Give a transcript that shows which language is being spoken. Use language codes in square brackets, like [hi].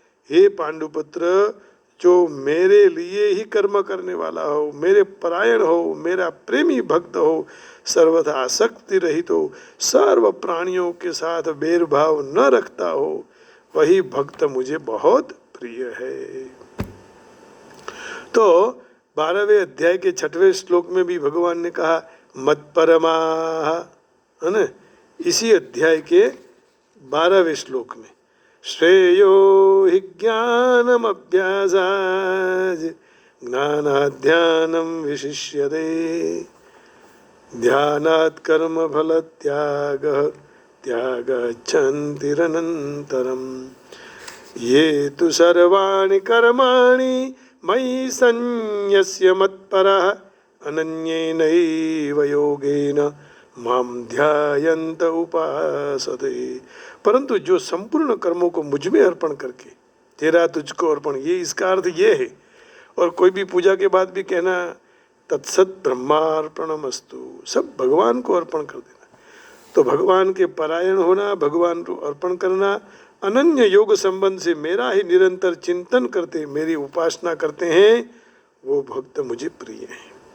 [hi] हे पांडुपुत्र, जो मेरे लिए ही कर्म करने वाला हो, मेरे परायण हो, मेरा प्रेमी भक्त हो, सर्वथा आसक्ति रहित हो, सर्व प्राणियों के साथ भेदभाव न रखता हो, वही भक्त मुझे बहुत प्रिय है। तो 12वें अध्याय के 6वें श्लोक में भी भगवान ने कहा मत परमाः, है ना। इसी अध्याय के 12वें श्लोक में [sa] श्रेयो हि ज्ञान ज्ञानमभ्यासात् ज्ञानाध्यानं विशिष्यते ध्यानात् कर्मफलत्यागः त्यागच्छन्तिरनन्तरम् ये तु सर्वाणि कर्माणि मयि सन्न्यस्य मत्परः अनन्येनैव योगेन मां ध्यायन्त उपासते। [hi] परंतु जो संपूर्ण कर्मों को मुझ में अर्पण करके तेरा तुझको अर्पण, ये इसका अर्थ ये है। और कोई भी पूजा के बाद भी कहना [sa] तत्सत ब्रह्मार्पणमस्तु, [hi] सब भगवान को अर्पण कर देना। तो भगवान के परायण होना, भगवान को अर्पण करना, अनन्य योग संबंध से मेरा ही निरंतर चिंतन करते, मेरी उपासना करते हैं, वो भक्त मुझे प्रिय हैं।